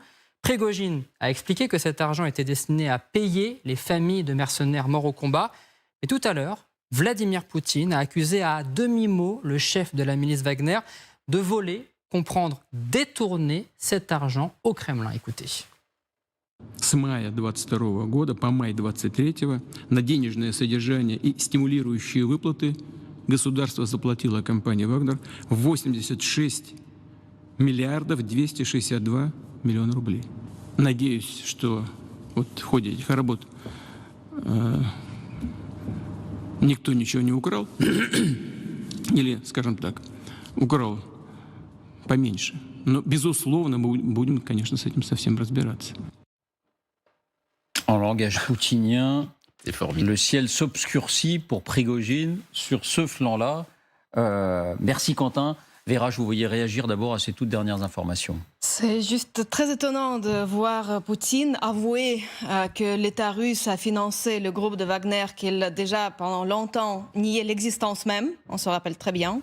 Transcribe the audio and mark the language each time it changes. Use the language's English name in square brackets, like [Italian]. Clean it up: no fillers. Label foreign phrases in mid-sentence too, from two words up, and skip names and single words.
[French] Prigojine a expliqué que cet argent était destiné à payer les familles de mercenaires morts au combat. Et tout à l'heure, Vladimir Poutine a accusé à demi-mot le chef de la milice Wagner de voler, comprendre, détourner cet argent au Kremlin. Écoutez. [Russian] С мая 2022 года по май 2023 на денежное содержание и стимулирующие выплаты государство заплатило компании «Вагнер» 86 миллиардов 262 миллиона рублей. Надеюсь, что вот в ходе этих работ никто ничего не украл, или, скажем так, украл поменьше. Но, безусловно, мы будем, конечно, с этим совсем разбираться. [French] En langage poutinien, le ciel s'obscurcit pour Prigojine sur ce flanc-là. Merci Quentin. Vera, je vous voyais réagir d'abord à ces toutes dernières informations. C'est juste très étonnant de voir Poutine avouer que l'État russe a financé le groupe de Wagner, qu'il déjà pendant longtemps niait l'existence même, on se rappelle très bien.